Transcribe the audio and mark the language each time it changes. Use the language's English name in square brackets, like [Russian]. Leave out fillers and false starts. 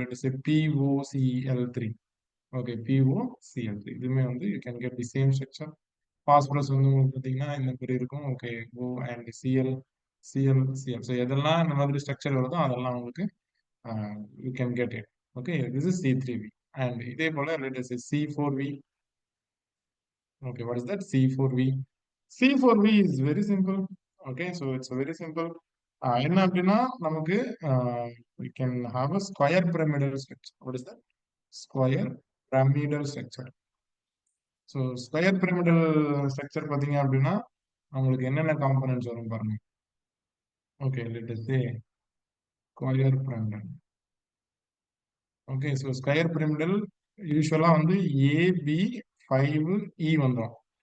[English] Let us say POCl3. Okay, POCl3 [Tamil] இதுவுமே வந்து [English] You can get the same structure. [Tamil] Phosphorus வந்து உங்களுக்கு பார்த்தீங்கன்னா இந்த மாதிரி இருக்கும். Okay, O and Cl. So எதெல்லாம் இந்த மாதிரி ஸ்ட்ரக்சர் வருதோ அதெல்லாம் உங்களுக்கு [English] You can get it. Okay, this is C3V. And [Tamil] இதே போல [English] let us say C4V. Okay, what is that? C4V. C4V is very simple. Okay, so it's very simple. [Tamil] என்ன அப்படின்னா நமக்கு [English] we can have a square pyramidal structure. What is that? Square pyramidal structure. So square pyramidal structure [Tamil] பார்த்தீங்க அப்படின்னா உங்களுக்கு என்னென்ன components வரும் பாருங்க. [English] Okay, let us say square pyramidal. Okay, so square pyramidal usually [Tamil] வந்து AB5E வந்துடும்.